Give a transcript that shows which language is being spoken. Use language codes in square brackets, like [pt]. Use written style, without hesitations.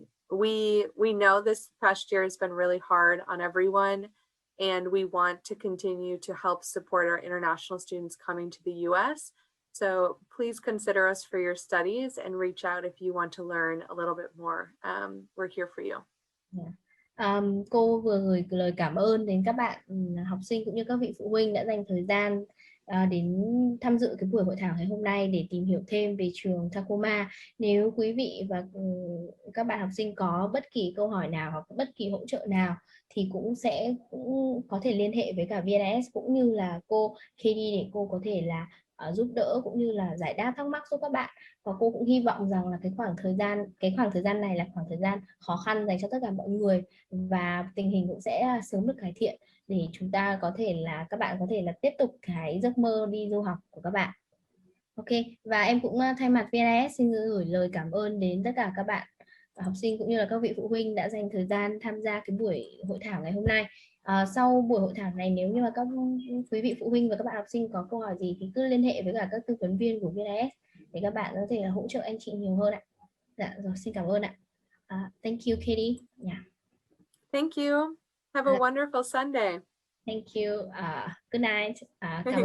[en] We know this past year has been really hard on everyone, and we want to continue to help support our international students coming to the US. So please consider us for your studies and reach out if you want to learn a little bit more. We're here for you. [vi] Cô vừa gửi lời cảm ơn đến các bạn học sinh cũng như các vị phụ huynh đã dành thời gian đến tham dự cái buổi hội thảo ngày hôm nay để tìm hiểu thêm về trường Tacoma. Nếu quý vị và các bạn học sinh có bất kỳ câu hỏi nào hoặc bất kỳ hỗ trợ nào thì cũng có thể liên hệ với cả VNIS cũng như là cô Katie để cô có thể là giúp đỡ cũng như là giải đáp thắc mắc giúp các bạn. Và cô cũng hy vọng rằng là cái khoảng thời gian này là khoảng thời gian khó khăn dành cho tất cả mọi người, và tình hình cũng sẽ sớm được cải thiện để các bạn có thể là tiếp tục cái giấc mơ đi du học của các bạn. Ok, và em cũng thay mặt VNIS xin gửi lời cảm ơn đến tất cả các bạn học sinh cũng như là các vị phụ huynh đã dành thời gian tham gia cái buổi hội thảo ngày hôm nay. Sau buổi hội thảo này, nếu như mà các quý vị phụ huynh và các bạn học sinh có câu hỏi gì thì cứ liên hệ với cả các tư vấn viên của VNIS để các bạn có thể là hỗ trợ anh chị nhiều hơn ạ. Dạ rồi, xin cảm ơn ạ. [en] Thank you, Katie. Yeah. Thank you. Have a wonderful Sunday. Thank you. Good night. [vi] Cảm ơn.